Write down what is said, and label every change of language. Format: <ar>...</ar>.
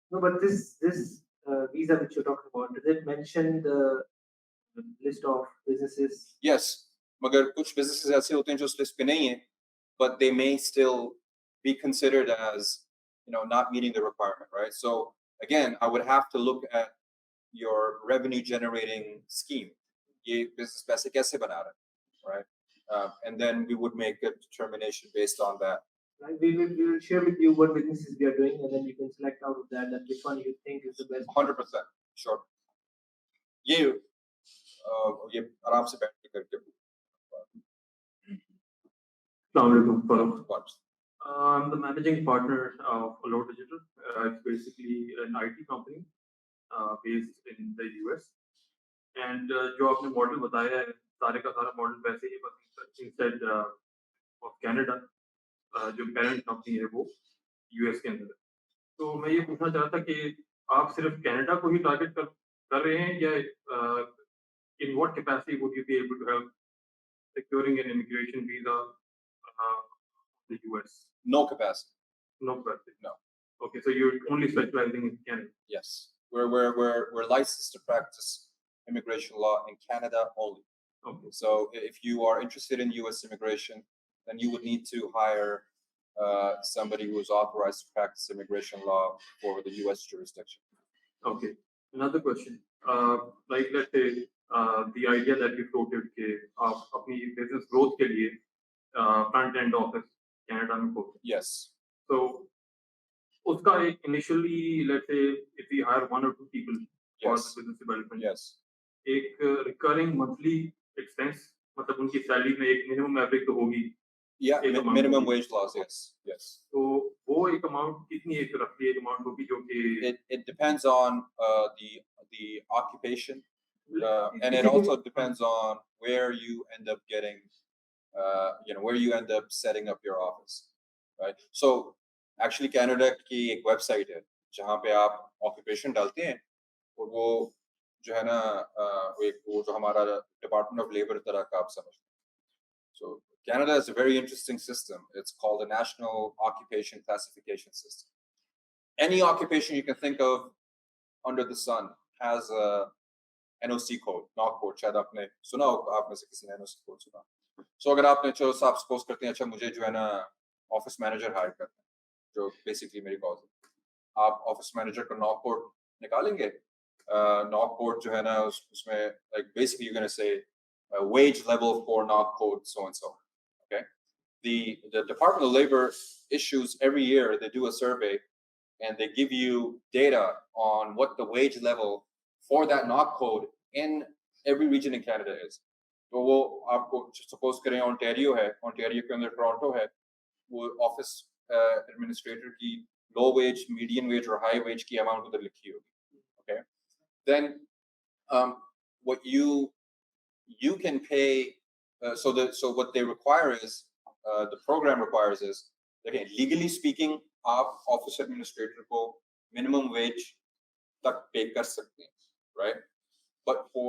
<en>No, but this visa which you're talking about, does it mention the list of businesses? Yes,</en> <hi>मगर कुछ businesses ऐसे होते हैं जो उस list पे नहीं हैं,</hi> <en>but they may still be considered as not meeting the requirement, right? So again, I would have to look at your revenue generating scheme.</en> <hi>ये business पैसे कैसे बना रहा है, right?</hi> <en>And then we would make a determination based on that. Right, we will share with you what businesses we are doing, and then you can select out of that which one you think is the best. 100%, sure.</en> <hi>ये आराम से बैठ के करके</hi> <en>I'm the managing partner of Allure Digital. It's basically an IT company based in the US.</en> <hi>And जो आपने model बताया है, सारे का सारा मॉडल वैसे ही बस इंस्टेड ऑफ कनाडा जो पेरेंट कंपनी है वो यूएस के अंदर है। तो मैं ये पूछना चाहता कि आप सिर्फ कनाडा को ही टारगेट कर रहे हैं या</hi> <en>in what capacity would you be able to help securing an immigration visa the US? No capacity. No capacity. No. Okay, so you're only specializing in Canada. Yes, we're licensed to practice immigration law in Canada only. Okay. So if you are interested in U.S. immigration, then you would need to hire somebody who is authorized to practice immigration law for the U.S. jurisdiction. Okay. Another question. Like let's say the idea that you floated</en> <hi>कि आप अपनी business growth के लिए front end office Canada में खोलें.</hi> <en>Yes. So</en> <hi>उसका एक</hi> <en>initially let's say if we hire 1 or 2 people for Yes. business development. Yes.</en> <hi>एक recurring monthly expense मतलब उनकी salary में एक minimum average तो होगी.</hi> <en>Yeah, minimum wage laws. Yes. Yes.</en> <hi>तो वो एक amount कितनी एक roughly एक amount होगी जो कि</hi> <en>It depends on the occupation, and it also depends on where you end up getting, where you end up setting up your office, right? So actually</en> <hi>Canada की एक website है जहाँ पे आप occupation डालते हैं और वो जो है ना वो जो हमारा Department of Labor तरह का आप समझ।</hi> <en>So Canada is a very interesting system. It's called the National Occupation Classification System. Any occupation you can think of under the sun has a NOC code, knock code.</en> <hi>शायद आपने सुना होगा, आप में से किसी ने NOC code सुना। So अगर आपने जो आप suppose करते हैं अच्छा मुझे जो है ना office manager hire करना है, जो basically मेरी cause है, आप office manager का knock code निकालेंगे, knock code जो है ना उसमें</hi> <en>like basically you're gonna say wage level for knock code so and so. Okay, the Department of Labor issues every year. They do a survey and they give you data on what the wage level for that knock code in every region in Canada is.</en> <hi>तो वो आपको suppose करें Ontario है, Ontario के अंदर Toronto है, वो office administrator की low wage, median wage और high wage की amount उधर लिखी होगी.</hi> <en>Okay, then what you can pay. So what they require is the program requires is again legally speaking</en> <hi>आप office administrator को minimum wage तक pay कर सकते हैं,</hi> <en>right?</en>